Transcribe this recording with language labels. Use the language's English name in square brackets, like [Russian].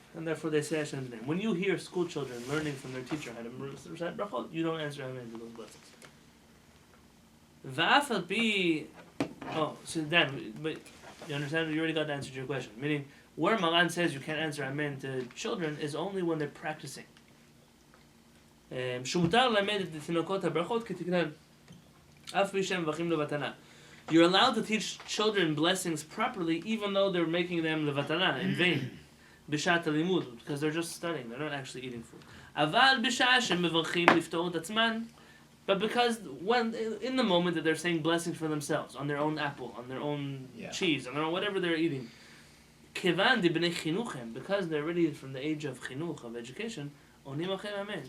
[English] And therefore they say Hashem's name. When you hear school children learning from their teacher how to recite brachot, you don't answer amen to those blessings. V'af al pi... Oh, so then, but you understand, you already got the answer to your question. Meaning, where Maran says you can't answer amen to children is only when they're practicing. [Hebrew] שמותר ללמד את תינוקות הברכות כתקנן. אף מי שהם מברכים לבטלה. [English] You're allowed to teach children blessings properly even though they're making them לבטלה, in vain. [Hebrew] בשעת הלימוד, [English] because they're just studying, they're not actually eating food. [Hebrew] אבל בשעה שהם מברכים לפתור את עצמם, [English] but because when in the moment that they're saying blessings for themselves, on their own apple, on their own cheese, on their own whatever they're eating, [Hebrew] כיוון דבני חינוך הם, [English] because they're already from the age of חינוך, of education, [Hebrew] Onim achem amen.